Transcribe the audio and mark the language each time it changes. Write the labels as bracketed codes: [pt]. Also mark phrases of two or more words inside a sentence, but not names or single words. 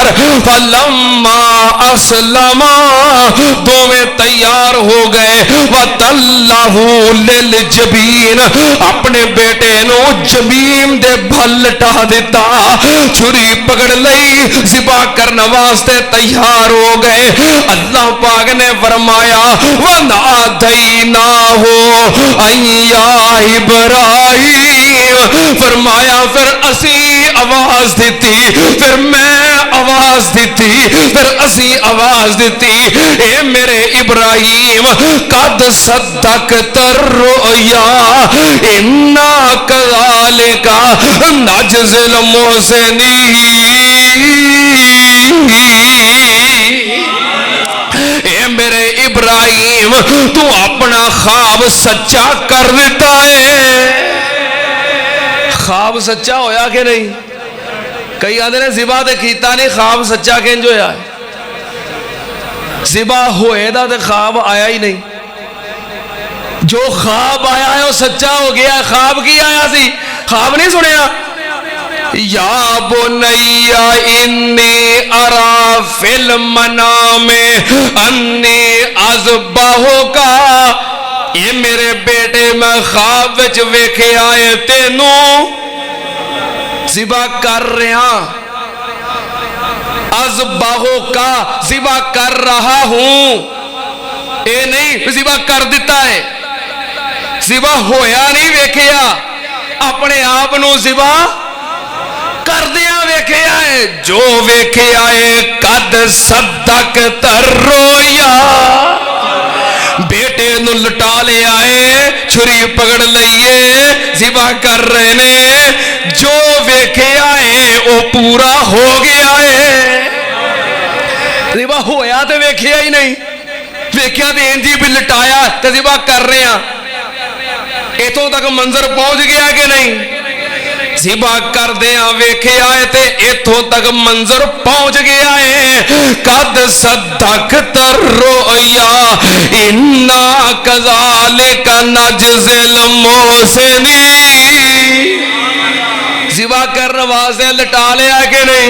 [ar] فلما اسلما [pa] دونوں تیار ہو گئے. [ar] وَتَلَّهُ لِلْجَبِينِ [pa] اپنے بیٹے نو جبین دے بھل لٹا دیتا. چھری پکڑ لئی ذبح کرنے واسطے تیار ہو گئے. اللہ پاک نے فرمایا [ar] وَنَادَيْنَاهُ أَن يَا ابراہیم. [pa] فرمایا پھر اسی آواز دیتی پھر میں آواز دیتی پھر اسی آواز دیتی اے میرے ابراہیم [ar] قد صدقت الرؤیا انا کذالک نجزی المحسنین. [pa] اے میرے ابراہیم تو اپنا خواب سچا کر دیتا ہے. خواب سچا ہویا کہ نہیں؟ کئی آدھے نے ذبح تے کیتا نہیں خواب سچا کینج ہویا ہے. ذبح ہوئے دا تے خواب آیا ہی نہیں. [ur] جو خواب آیا ہے وہ سچا ہو گیا ہے. [pa] خواب کی آیا سی؟ خواب نہیں سنیا. [ar] یا بنی انی ارا فی المنام انی اذبحک. [pa] اے میرے بیٹے میں خواب وچ ویکھے آئے تینوں ذبح کر رہا. اذبحک ذبح کر رہا ہوں. اے نہیں ذبح کر دیتا ہے. ذبح ہویا نہیں ویکھیا اپنے آپ نو ذبح کر دیا ویکھیا ہے. جو ویکھیا ہے [ar] قد صدقت الرؤیا. [pa] بیٹے نو لٹا لے آئے چھری پکڑ لئیے ذبح کر رہے نے. [ur] جو ویکھیا ہے وہ پورا ہو گیا ہے. [pa] ذبح ہویا تے ویکھیا ہی نہیں. ویکھیا تے انجی بھی لٹایا تے ذبح کر رہے ہیں. اتوں تک منظر پہنچ گیا کہ نہیں؟ ذبح کر دیا ویکھے آئے تے اتوں تک منظر پہنچ گیا ہے. [ar] قد صدقت الرؤیا انا کذالک نجزی المحسنین. [pa] ذبح کرنے واسطے لٹا لیا کہ نہیں؟